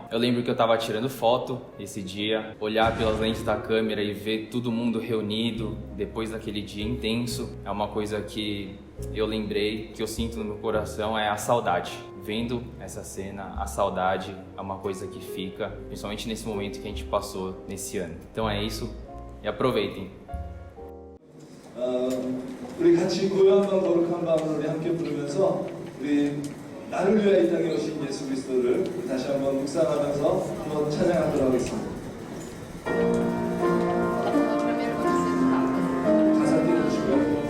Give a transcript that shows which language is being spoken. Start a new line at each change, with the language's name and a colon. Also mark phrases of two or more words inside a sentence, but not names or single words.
Portuguese: Eu lembro que eu estava tirando foto esse dia, olhar pelas lentes da câmera e ver todo mundo reunido depois daquele dia intenso é uma coisa que eu lembrei, que eu sinto no meu coração, é a saudade. Vendo essa cena, a saudade é uma coisa que fica, principalmente nesse momento que a gente passou nesse ano. Então é isso e aproveitem.
Korean: 우리 같이 고요 한번 거룩한 마음으로 우리 함께 부르면서 우리 나를 위하여 이 땅에 오신 예수 그리스도를 다시 한번 묵상하면서 한번 찬양하도록 하겠습니다. 가사 띄워주시고요.